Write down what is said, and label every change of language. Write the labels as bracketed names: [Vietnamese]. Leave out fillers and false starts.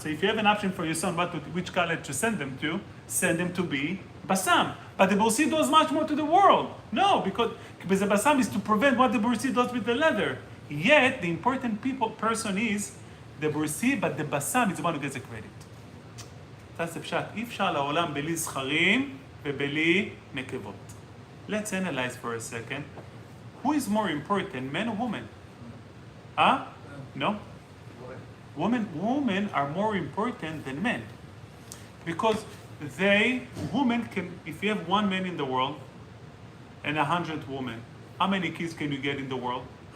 [English] So if you have an option for your son, which college to send them to be basam. But the Borsi does much more to the world. No, because the basam is to prevent what the Borsi does with the leather. Yet the important person is the Borsi, but the basam is the one who gets the credit. That's the pshat. [Hebrew] אי אפשר לעולם בלי זכרים ובלי נקבות. [English] Let's analyze for a second. Who is more important, men or women? Huh? No? Women are more important than men. Because women can, if you have one man in the world and 100 women, how many kids can you get in the world?